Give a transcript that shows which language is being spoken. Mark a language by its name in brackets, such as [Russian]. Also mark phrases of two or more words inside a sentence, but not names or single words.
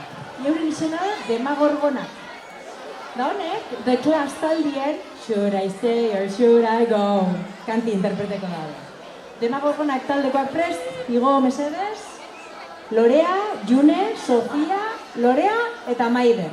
[Basque] Euren izena Demagorgonak. Da honek, The Clash taldien Should I Stay or Should I Go? Kanti interpreteko dago. Demagorgonak taldekoak prest, igo mesedez, Lorea, June, Sofia, Lorea eta Maider.